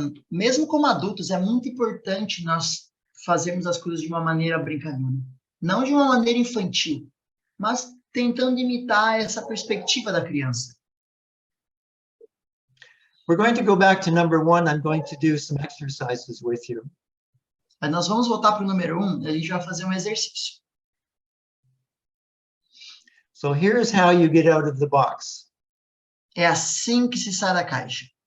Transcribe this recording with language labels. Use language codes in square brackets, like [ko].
[pt] Mesmo como adultos, é muito importante nós fazermos as coisas de uma maneira brincalhona. Não de uma maneira infantil, mas tentando imitar essa perspectiva da criança. [en] We're going to go back to number 1. I'm going to do some exercises with you. [pt] Mas nós vamos voltar para o número 1 e a gente vai fazer um exercício. [en] So here's how you get out of the box. [pt] É assim que se sai da caixa.